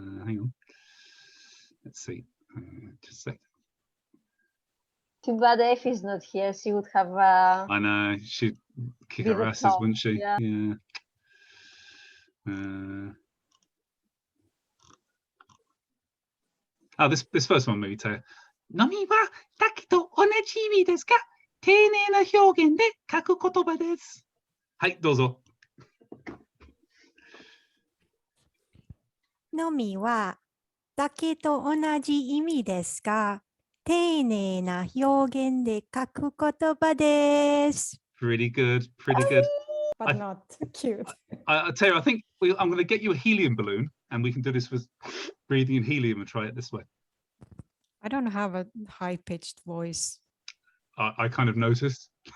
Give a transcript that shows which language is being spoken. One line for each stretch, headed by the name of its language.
English: Hang on. Let's see. Just a sec. Too bad if he's not here. She would have. I know. She'd kick her asses, wouldn't she? Yeah. This first one, maybe, Taya.
Japanese: 飲みはだけと同じ意味ですが、丁寧な表現で書く言葉です。はい、どうぞ。のみはだけと同じ意味ですが、丁寧な表現で書く言葉です。
English: Pretty good, pretty good. But not cute. I tell you, I think I'm going to get you a helium balloon, and we can do this with breathing in helium and try it this way. I don't have a high-pitched voice. I kind of noticed.